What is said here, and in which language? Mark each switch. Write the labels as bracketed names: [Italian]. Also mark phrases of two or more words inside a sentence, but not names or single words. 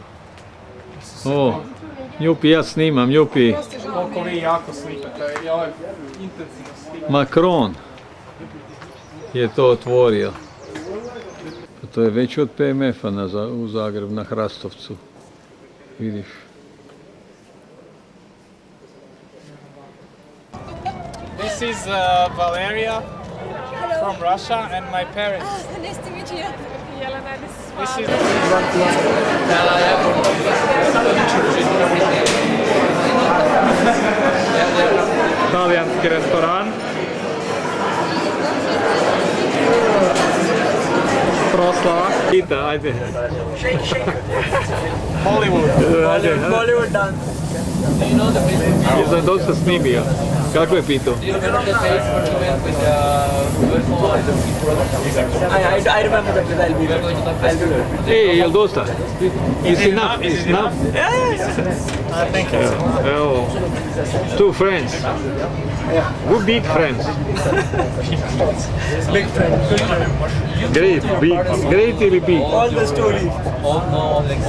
[Croatian] O, Njupi, ja snimam, Njupi. Koliko vi jako slikate, i ovo je intenzivno slikate. Macron je to otvorio. Pa to je već od PMF-a u Zagrebu, na Hrastovcu. Vidiš. [English] This is Valeria from Russia and my parents. Nice to meet you. Jelena, This is [Croatian] talijanski restoran. Proslava. Pita, ajde. Hollywood. [English] Bollywood dance. [Croatian] Jesam dosta snimio. Kako je pitao? [English] I remember the place. I'll do it. [Croatian] Jel dosta? [English] Is enough? Is enough? Thank you. Evo, two friends. Good big friends. Big friend. Great, big. Great ili big? All the stories.